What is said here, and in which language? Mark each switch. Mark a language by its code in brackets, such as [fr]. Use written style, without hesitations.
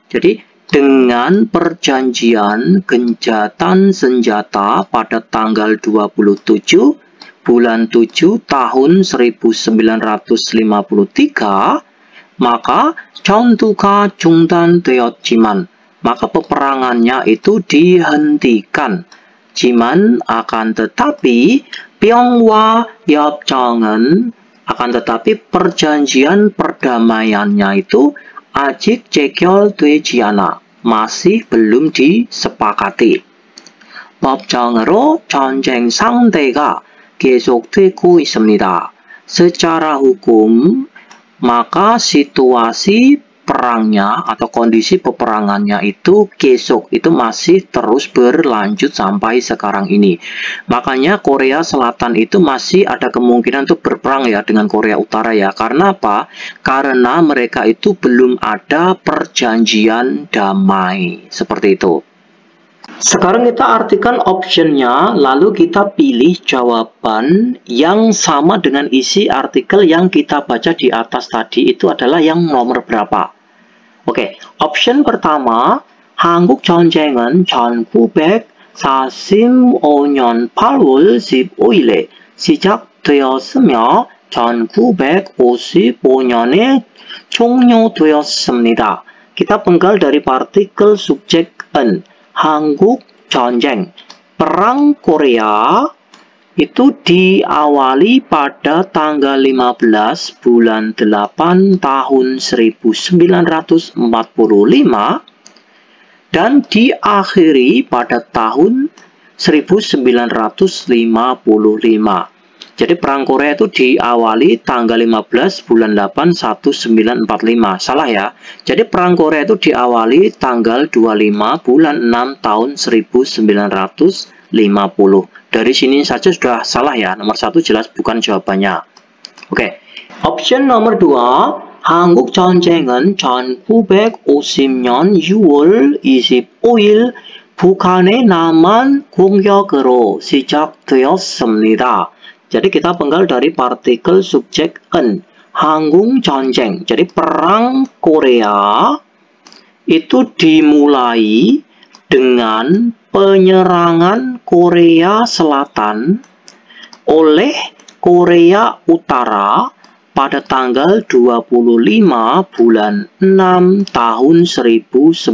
[id] Jadi dengan perjanjian gencatan senjata pada tanggal 27 bulan 7 tahun 1953, maka [ko] 전투가 중단되었지만, [id] maka peperangannya itu dihentikan. Jiman akan tetapi Pyongwa 협정은, akan tetapi perjanjian perdamaiannya itu [ko] 아직 체결되지 않아, [id] masih belum disepakati. [ko] 법정으로 전쟁 상태가 계속되고 있습니다. [id] Secara hukum, maka situasi perangnya atau kondisi peperangannya itu kesok itu masih terus berlanjut sampai sekarang ini. Makanya Korea Selatan itu masih ada kemungkinan untuk berperang ya dengan Korea Utara ya. Karena apa? Karena mereka itu belum ada perjanjian damai. Seperti itu. Sekarang kita artikan optionnya, lalu kita pilih jawaban yang sama dengan isi artikel yang kita baca di atas tadi. Itu adalah yang nomor berapa? Oke, option pertama, [ko] 한국 전쟁은 1945년 8월 15일에 시작되었으며 1955년에 종료되었습니다. [id] Kita penggal dari partikel subjek en. 한국 전쟁, perang Korea itu diawali pada tanggal 15 bulan 8 tahun 1945 dan diakhiri pada tahun 1955. Jadi perang Korea itu diawali tanggal 15 bulan 8 1945. Salah ya. Jadi perang Korea itu diawali tanggal 25 bulan 6 tahun 1950. Dari sini saja sudah salah ya. Nomor 1 jelas bukan jawabannya. Oke. Option nomor 2. [ko] 한국 전쟁은 1950년 6월 25일 북한의 남한 공격으로 시작되었습니다. [id] Jadi kita penggal dari partikel subjek en. [ko] 한국 전쟁. [id] Jadi perang Korea itu dimulai dengan penyerangan Korea Selatan oleh Korea Utara pada tanggal 25 bulan 6 tahun 1950.